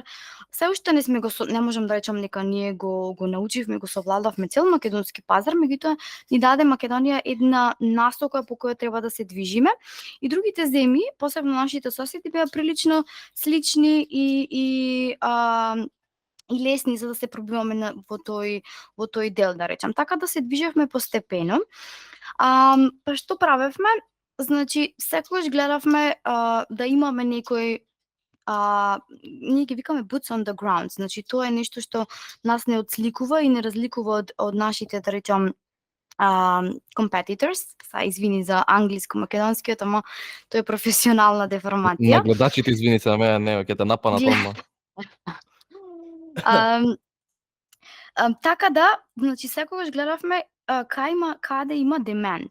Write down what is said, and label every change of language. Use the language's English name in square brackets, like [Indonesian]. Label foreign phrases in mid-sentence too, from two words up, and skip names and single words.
[Macedonian] Се уште не сме не можам да речам дека ние го научивме, го совладавме цел македонски пазар, меѓутоа ни даде Македонија една насока по која треба да се движиме и другите земји, посебно нашите соседи беа прилично слични и лесни за да се пробиваме во тој дел, да речам. Така да се движевме постепено. Па што правевме? Значи, секогаш гледавме да имаме некој ние ги викаме [English] boots on the ground, [Macedonian] значи тоа е нешто што нас не отсликува и не разликува од нашите, да речам, competitors. Извини за англиско-македонскиот, ама тоа е професионална На деформација. гледачите, извини се, на мене не, ќе те напанат Гле- одма. Ам, Така да, значи секогаш гледавме каде има demand.